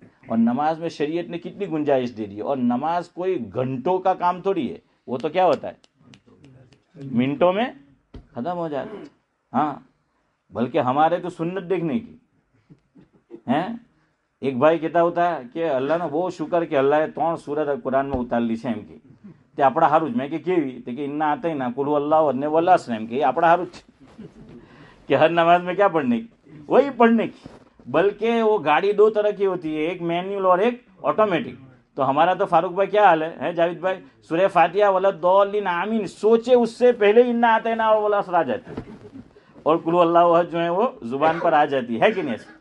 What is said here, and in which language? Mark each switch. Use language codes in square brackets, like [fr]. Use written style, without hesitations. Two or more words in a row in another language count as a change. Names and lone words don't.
[ur] اور نماز میں شریعت نے کتنی گنجائش دے دی. اور نماز کوئی گھنٹوں کا کام تھوڑی ہے، وہ تو کیا ہوتا ہے منٹوں میں ختم ہو جاتا ہے. ہاں بلکہ ہمارے تو سنت دیکھنے کی ہیں. ایک بھائی کہتا ہوتا ہے کہ اللہ نے وہ شکر کہ اللہ 3 سورت قرآن میں اتار لی [gu] છે એમ કે તે આપણા હારું જ. મેં કે કેવી? તે કે ઇન્ના આતા ના કુલ અલ્લાહ ને વલ્લાસ એમ કે આપણા હારું જ [ur] کہ ہر نماز میں کیا پڑھنے کی؟ وہی پڑھنے کی. بلکہ وہ گاڑی 2 طرح کی ہوتی ہے، ایک مینیول اور ایک آٹومیٹک. تو ہمارا تو فاروق بھائی کیا حال ہے جاوید بھائی؟ سورہ فاتحہ [ar] ولضالین آمین [ur] سوچے اس سے پہلے [ar] انا اعطینا [ur] اور ولاس آ جاتا ہے اور [ar] قل اللہ احد [ur] جو ہے وہ زبان پر آ جاتی ہے کہ نہیں ایسے؟